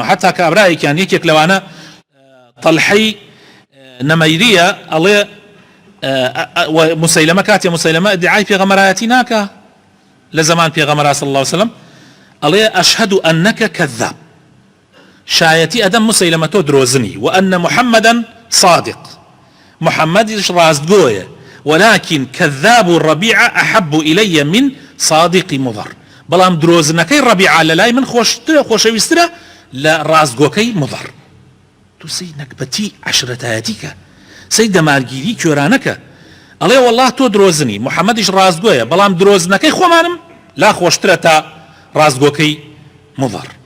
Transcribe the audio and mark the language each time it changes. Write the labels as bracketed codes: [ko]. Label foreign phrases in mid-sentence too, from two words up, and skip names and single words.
[ckb] حتا کابرایەکیان یەکێک لەوانە طەلحەی نەمەیریە ئەڵێ مسەیلەمە کاتێ مسەیلەمە ئیدعای پێغەمبەرایەتی ناکە لە زەمان پێغەمبەر [ar] صلی الله علیه وسلم، [ckb] ئەڵێ [ar] ئەشهەدو ئەنەکە کەذاب، [ckb] شایەتی ئەدەم مسەیلەمە تۆ درۆزنی، [ar] و ئەنە محەممەدەن صادق، [ckb] محەممەدیش ڕاستگۆیە، [ar] ولكن كذاب الربيعة أحب إلي من صادق مضر. [ckb] بەڵام درۆزنەکەی ڕەبیعە لە لای من خۆشەویسترە لە ڕاستگۆکەی مضر. تو سەی نەکبەتی عەشرەتایەتیکە، سەی دەمارگیری کوێرانەکە. ئەڵێ وەڵڵاه تۆ درۆزنی، محەممەدیش ڕاستگۆیە، بەڵام درۆزنەکەی خۆمانم لا خۆشترە تا ڕاستگۆکەی مضر.